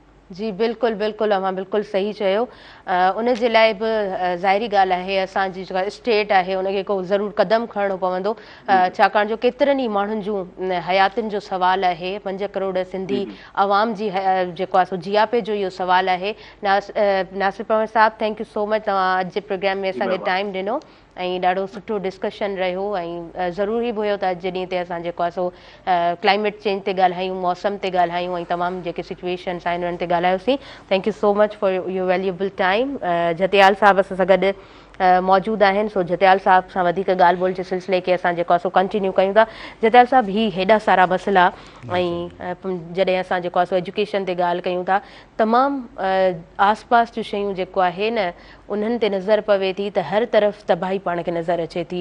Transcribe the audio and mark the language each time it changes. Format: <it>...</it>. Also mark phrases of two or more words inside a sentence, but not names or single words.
<sd>जी बिल्कुलु बिल्कुलु, अव्हां बिल्कुलु सही चयो। उन जे लाइ बि ज़ाहिरी ॻाल्हि आहे असांजी जेका स्टेट आहे उनखे को ज़रूरु क़दम खणणो पवंदो, छाकाणि जो केतिरनि ई माण्हुनि जूं हयातियुनि जो सुवालु आहे। 5 करोड़ सिंधी अवाम जी जेको आहे सो जियापे जो इहो सुवालु आहे। नासिर परवर साहब,</sd> <en>thank you so much,</en> <sd>तव्हां अॼु जे प्रोग्राम में असांखे टाइम ॾिनो ऐं ॾाढो सुठो डिस्कशन रहियो ऐं ज़रूरी बि हुयो त अॼु जे ॾींहं ते असां जेको आहे सो</sd> <en>climate change</en> <sd>ते ॻाल्हायूं, मौसम ते ॻाल्हायूं ऐं तमामु जेके सिचुएशन्स आहिनि उन्हनि ते ॻाल्हायोसीं।</sd> <en>thank you so much for your valuable time.</en> <sd>जतियाल साहब असां सां गॾु मौजूदु आहिनि, सो जतियाल साहब सां वधीक ॻाल्हि ॿोल जे सिलसिले खे असां जेको आहे सो कंटिन्यू कयूं था। जतियाल साहब, ही हेॾा सारा मसइला ऐं जॾहिं असां जेको आहे सो एजुकेशन ते ॻाल्हि कयूं था, तमामु आस पास जूं शयूं जेको आहे न उन्हनि ते नज़र पवे थी त हर तरफ़ तबाही पाण खे नज़र अचे थी।</sd>